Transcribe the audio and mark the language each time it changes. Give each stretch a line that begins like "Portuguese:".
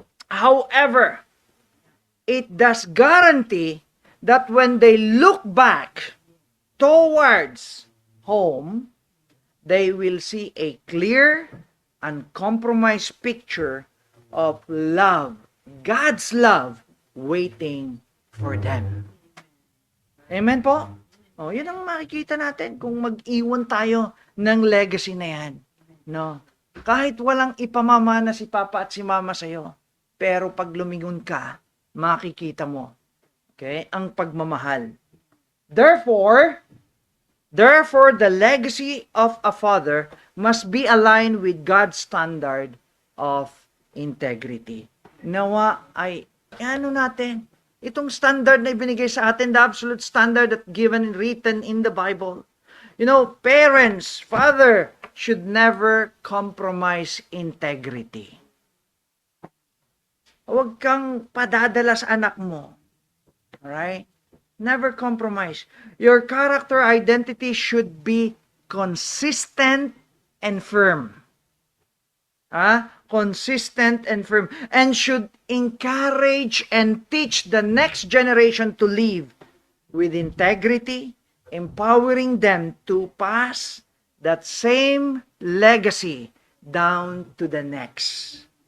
English: However, it does guarantee that when they look back towards home, they will see a clear, uncompromised picture of love, God's love, waiting for them.
Filipino: Amen po? Oh, yun ang makikita natin kung mag-iwan tayo ng legacy na yan. No? Kahit walang ipamamana si Papa at si Mama sa'yo, pero pag lumingon ka, makikita mo, okay, ang pagmamahal.
English: Therefore, the legacy of a father must be aligned with God's standard of integrity.
Filipino: Nawa ay, ano natin, itong standard na ibinigay sa atin,
English: the absolute standard that given and written in the Bible. You know, parents, father, should never compromise integrity.
Filipino: Huwag kang padadala sa anak mo.
English: Alright? Never compromise. Your character identity should be consistent and firm. Consistent and firm. And should encourage and teach the next generation to live with integrity, empowering them to pass that same legacy down to the next.